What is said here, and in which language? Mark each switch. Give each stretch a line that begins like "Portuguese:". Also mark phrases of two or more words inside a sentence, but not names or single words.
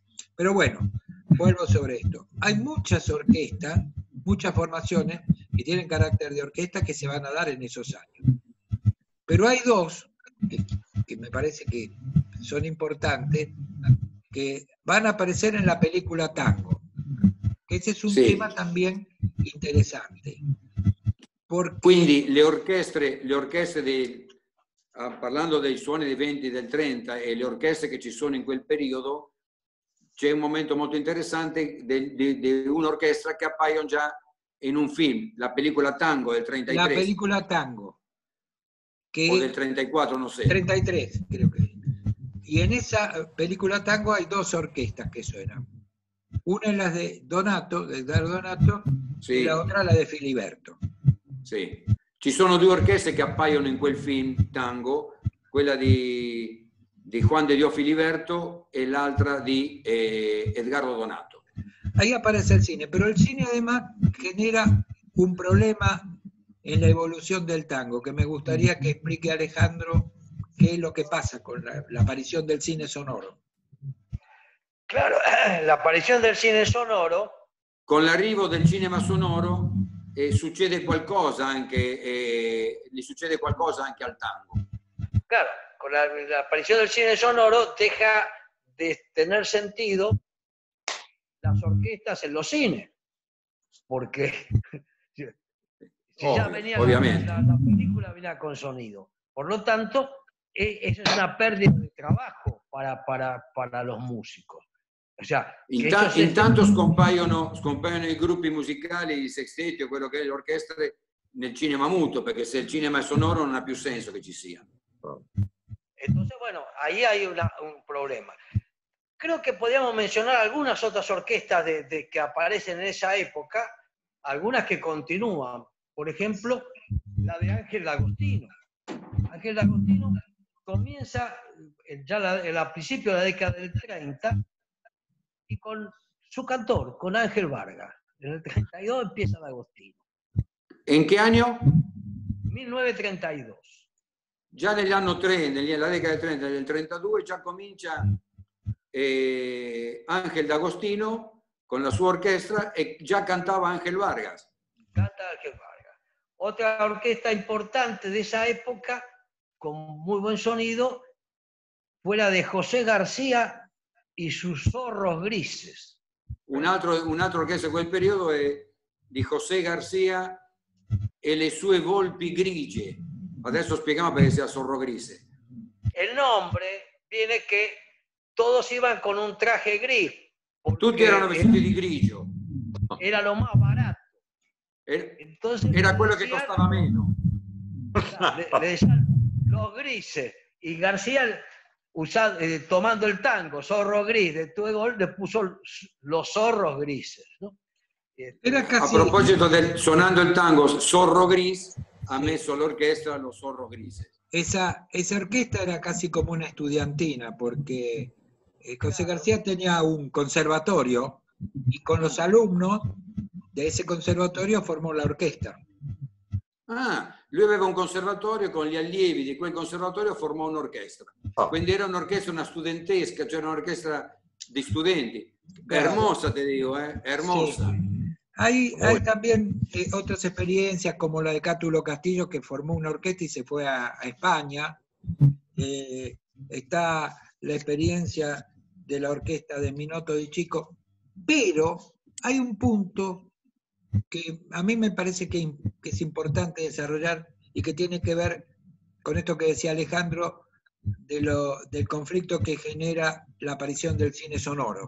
Spanish: Pero bueno, vuelvo sobre esto. Hay muchas orquestas, muchas formaciones que tienen carácter de orquesta que se van a dar en esos años. Pero hay dos que me parece que son importantes, que van a aparecer en la película Tango. que ese es un tema también interesante. Porque...
Italian: Quindi le orchestre parlando dei suoni dei 20 e del 30 e le orchestre che ci sono in quel periodo, c'è un momento molto interessante di un'orchestra che appaiono già in un film, la pellicola Tango del 33.
Spanish: La película Tango. Que, o del 34, no sé. 33, creo que. Y en esa película Tango hay dos orquestas que suenan. Una es la de Donato, de Edgardo Donato, y la otra la de Filiberto.
Italian: Sì. Ci sono due orchestre che appaiono in quel film Tango, quella di Juan de Dios Filiberto e l'altra di Edgardo Donato.
Spanish: Ahí aparece el cine, pero el cine además genera un problema en la evolución del tango, que me gustaría que explique Alejandro qué es lo que pasa con la aparición del cine sonoro. Claro, la aparición del cine sonoro.
Italian: Con l'arrivo del cinema sonoro succede qualcosa anche, gli succede qualcosa anche al tango.
Spanish: Claro, con la aparición del cine sonoro deja de tener sentido las orquestas en los cines, porque si ya venía la película venía con sonido. Por lo tanto, eso es una pérdida de trabajo para los músicos. O sea,
Italian: intanto scompaiono i gruppi musicali, i sestetti o quello che è l'orchestra nel cinema muto, perché se il cinema è sonoro non ha più senso che ci sia.
Spanish: Entonces, bueno, ahí hay un problema. Creo que podríamos mencionar algunas otras orquestas que aparecen en esa época, algunas que continúan. Por ejemplo, la de Ángel D'Agostino. Ángel D'Agostino comienza ya a principios de la década del 30 y con su cantor, con Ángel Vargas. En el 32 empieza D'Agostino. ¿En qué año? 1932.
Italian: Già negli anni 30, nella
Spanish: década del 30,
Italian: del 32, già comincia Ángel D'Agostino con la sua orchestra e già cantava Ángel Vargas.
Spanish: Canta Ángel Vargas. Otra orquesta importante de esa época, con muy buen sonido, fue la de José García y sus Zorros Grises.
Italian: Un'altra orchestra di quel periodo è di José García e le sue Volpi Grigie. Adesso spieghiamo perché sia Zorro Grise.
Spanish: El nombre viene que todos iban con un traje gris.
Italian: Tutti erano vestiti di grigio.
Spanish: Era lo más barato. Entonces,
Italian: era quello che costava meno.
Spanish: Le decían los grises. Y García, tomando el tango, Zorro Gris, de Tuegol, le puso los Zorros Grises, ¿no? Era casi...
Italian: A proposito suonando il tango, Zorro Gris ha messo all'orchestra los Zorros Grises.
Spanish: Esa orquesta era casi como una estudiantina, porque José García tenía un conservatorio y con los alumnos de ese conservatorio formò la orquesta.
Italian: Ah, lui aveva un conservatorio, con gli allievi di quel conservatorio formò un'orchestra. Quindi era un'orchestra, una studentesca, cioè un'orchestra di studenti.
Spanish: Claro. Hermosa, te digo, hermosa. Sí. Hay también otras experiencias como la de Cátulo Castillo, que formó una orquesta y se fue a España. Está la experiencia de la orquesta de Minotto di Chico, pero hay un punto que a mí me parece que es importante desarrollar y que tiene que ver con esto que decía Alejandro del conflicto que genera la aparición del cine sonoro.